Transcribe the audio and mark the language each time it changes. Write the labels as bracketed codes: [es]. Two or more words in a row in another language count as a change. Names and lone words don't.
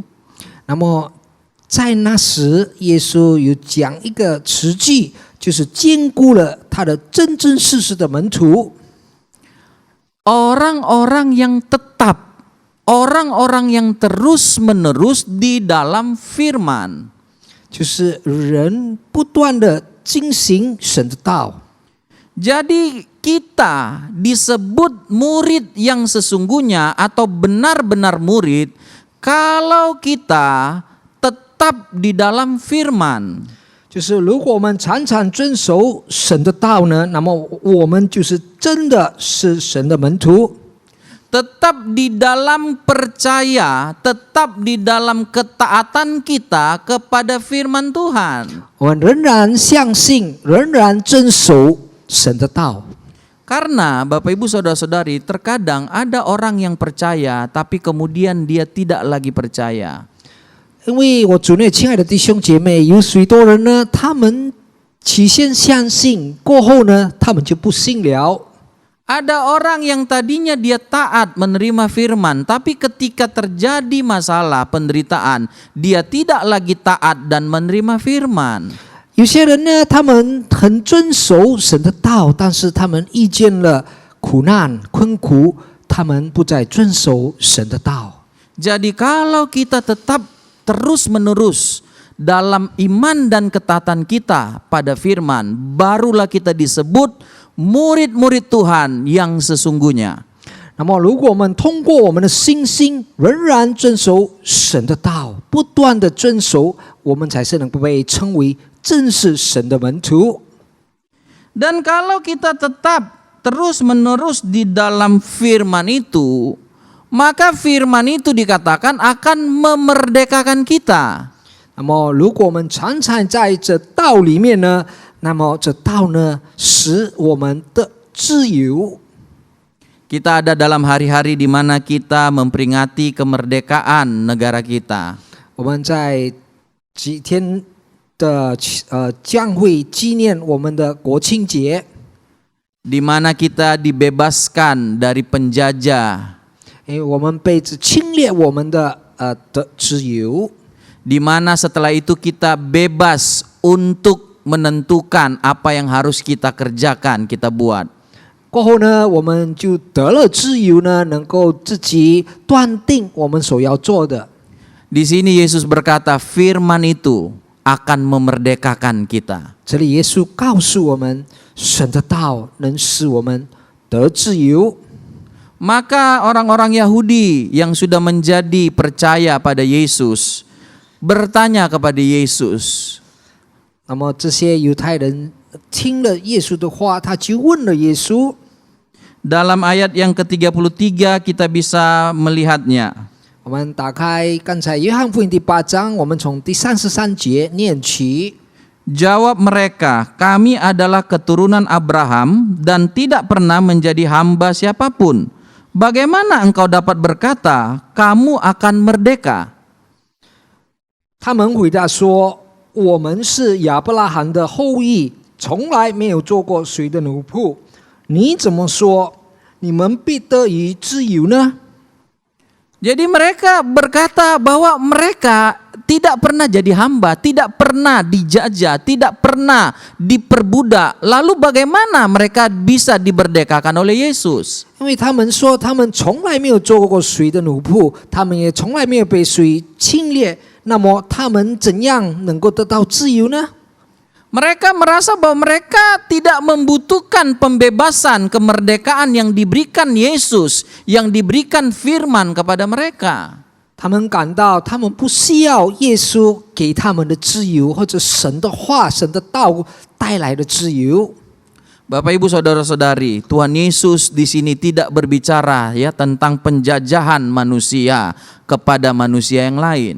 [zh] 那么在那时，耶稣有讲一个词句，就是兼顾了他的真真实实的门徒。 [id] orang-orang yang tetap, orang-orang yang terus-menerus di dalam firman. [zh] 就是人不断的进行神的道。 [id] Jadi kita disebut murid yang sesungguhnya atau benar-benar murid kalau kita tetap di dalam firman. [zh] 就是如果我们常常遵守神的道呢，那么我们就是真的是神的门徒。 [id] Tetap di dalam percaya, tetap di dalam ketaatan kita kepada firman Tuhan. [zh] 我们仍然相信，仍然遵守神的道。 [id] Karena Bapak Ibu Saudara-saudari, terkadang ada orang yang percaya tapi kemudian dia tidak lagi percaya. [zh] 因为我主内亲爱的弟兄姐妹，有许多人呢，他们起先相信，过后呢，他们就不信了。 [id] Ada orang yang tadinya dia taat menerima firman, tapi ketika terjadi masalah penderitaan, dia tidak lagi taat dan menerima firman. [zh] 有些人呢，他们很遵守神的道，但是他们遇见了苦难、困苦，他们不再遵守神的道。 [id] Jadi kalau kita tetap terus-menerus dalam iman dan ketaatan kita pada firman, barulah kita disebut murid-murid Tuhan yang sesungguhnya. [zh] 那么，如果我们通过我们的信心，仍然遵守神的道，不断的遵守，我们才是能够被称为正是神的门徒。 [id] Dan kalau kita tetap terus-menerus di dalam firman itu, maka firman itu dikatakan akan memerdekakan kita. [zh] 那么，如果我们常常在这道里面呢，那么这道呢，使我们的自由。 [id] Kita ada dalam hari-hari di mana kita memperingati kemerdekaan negara kita. [zh] 我们在几天的将会纪念我们的国庆节， [id] Di mana kita dibebaskan dari penjajah, [zh] 因为我们被侵略我们的自由。 [id] di mana setelah itu kita bebas untuk menentukan apa yang harus kita kerjakan, kita buat. [zh] 过后呢，我们就得了自由呢，能够自己断定我们所要做的。 [id] Di sini Yesus berkata, firman itu akan memerdekakan kita. [zh] 这里耶稣告诉我们，神的道能使我们得自由。 [id] Maka orang-orang Yahudi yang sudah menjadi percaya pada Yesus bertanya kepada Yesus. [zh] 那么这些犹太人听了耶稣的话，他就问了耶稣。 [id] Dalam ayat yang ke-33 kita bisa melihatnya. [zh] 我们打开刚才约翰福音第8章，我们从第33节念起。 [id] Jawab mereka, kami adalah keturunan Abraham dan tidak pernah menjadi hamba siapapun. Bagaimana engkau dapat berkata, kamu akan merdeka? [zh] 他们回答说：“我们是亚伯拉罕的后裔，从来没有做过谁的奴仆。你怎么说，你们必得以自由呢？” [id] Jadi mereka berkata bahwa mereka tidak pernah jadi hamba, tidak pernah dijajah, tidak pernah diperbudak. Lalu bagaimana mereka bisa diberdekakan oleh Yesus? [zh] 因为他们说他们从来没有做过谁的奴仆，他们也从来没有被谁侵略，那么他们怎样能够得到自由呢？ [id] Mereka merasa bahwa mereka tidak membutuhkan pembebasan, kemerdekaan yang diberikan Yesus, yang diberikan firman kepada mereka. [zh] 他们感到他们不需要耶稣给他们的自由，或者神的话、神的道带来的自由。 [id] Bapak Ibu Saudara-saudari, Tuhan Yesus di sini tidak berbicara ya tentang penjajahan manusia kepada manusia yang lain.